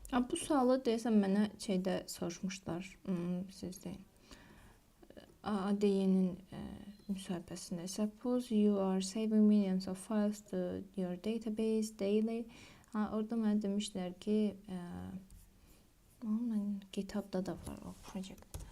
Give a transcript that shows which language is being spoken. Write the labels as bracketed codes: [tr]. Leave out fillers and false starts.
[az] Bu sualı deyəsən mənə şeydə soruşmuşlar, sizdə. ADY-nin müsahibəsində. [en] Suppose you are saving millions of files to your database daily. [az] Orada mənə demişlər ki, mən GitHub'da da var o project.